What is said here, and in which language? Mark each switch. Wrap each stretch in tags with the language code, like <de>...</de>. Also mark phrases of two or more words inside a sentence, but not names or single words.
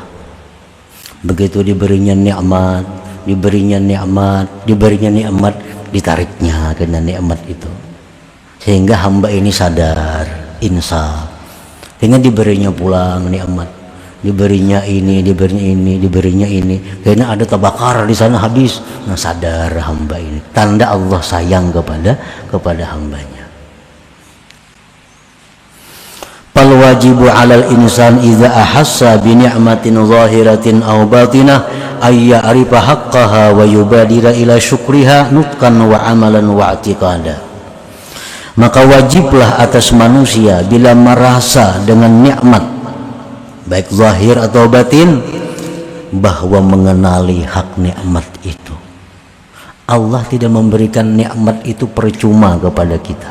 <ms>Begitu diberinya nikmat, ditariknya kena nikmat itu, sehingga hamba ini sadar, insaf, dengan diberinya pulang nikmat, diberinya ini, karena ada tabakar di sana habis. Nah, sadar hamba ini, tanda Allah sayang kepada hambanya.</ms> <ar>فالواجب على الإنسان إذا أحس بنعمة ظاهرة أو باطنة أن يعرف حقها ويبادر إلى شكرها نطقا وعملا واعتقادا.</ar> <ms>Maka wajiblah atas manusia bila merasa dengan nikmat baik zahir atau batin, bahwa mengenali hak nikmat itu. Allah tidak memberikan nikmat itu percuma kepada kita.</ms>